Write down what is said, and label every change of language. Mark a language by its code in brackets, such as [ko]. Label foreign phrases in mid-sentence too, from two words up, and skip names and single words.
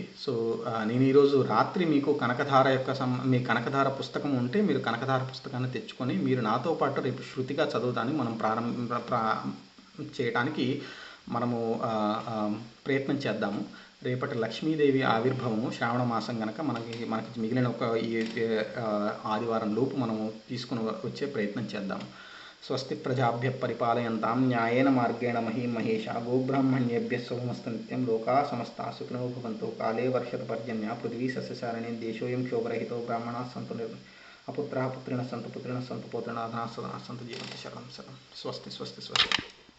[te] సో నేను ఈరోజు రాత్రి మీకు కనకధార యొక్క మీ కనకధార పుస్తకం ఉంటే మీరు కనకధార పుస్తకాన్ని తెచ్చుకొని మీరు నాతో పాటు రేపు శృతిగా చదువుతాన్ని మనం చేయడానికి మనము ప్రయత్నం చేద్దాము. రేపటి లక్ష్మీదేవి ఆవిర్భావము శ్రావణ మాసం కనుక మనకి మిగిలిన ఒక ఈ ఆదివారం లోపు మనము తీసుకుని వచ్చే ప్రయత్నం చేద్దాము. [sa] స్వస్తి ప్రజాభ్య పరిపాలయంతాం న్యాయేన మార్గేణ మహీమహేషా గోబ్రాహ్మణ్యేభ్యः శుభమస్తు నిత్యం లోకాः సమస్తాः సుఖినో భవంతు కాలే వర్షతు పర్జన్య పృథివీ సస్యశాలినీ దేశోऽयं క్షోభరహితో బ్రాహ్మణాः సంతు అపుత్రాः పుత్రిణः సంతు పౌత్రిణः సంతు జీవంతు శరణం శరణం. స్వస్తి స్వస్తి స్వస్తి.